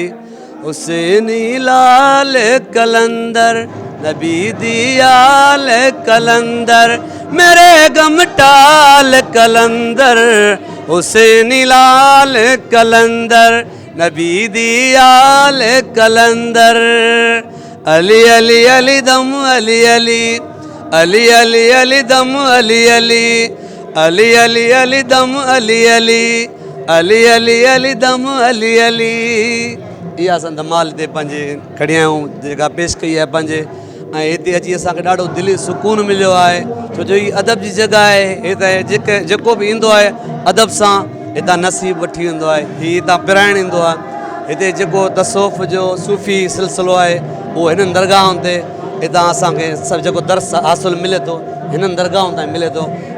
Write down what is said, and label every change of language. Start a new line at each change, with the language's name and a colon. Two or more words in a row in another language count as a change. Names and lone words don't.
Sindhi: हुसैनी लाल कलंदर नबी दियाल कलंदर मेरे गमटाल कलंदर हुसैनी लाल कलंदर नबी दियाल कलंदर अली अली अली दम अली अली अली अली अली दम अली अली अली अली अली दम अली अली अली अली अली दम अली अली। इहा असां धमाल हिते पंहिंजे खणी आहियूं, जेका पेश कई आहे पंहिंजे। ऐं हिते अची असांखे ॾाढो दिली सुकून मिलियो आहे, छो जो हीअ अदब जी जॻह आहे। हिते जेको बि ईंदो आहे अदब सां हितां नसीब वठी वेंदो आहे। हीअ हितां पिराइणु ईंदो आहे। हिते जेको तसौफ़ जो सूफ़ी सिलसिलो आहे उहो हिननि दरगाहुनि ते हितां असांखे सभु जेको दर्स हासिलु मिले थो हिननि दरगाहुनि ताईं मिले थो।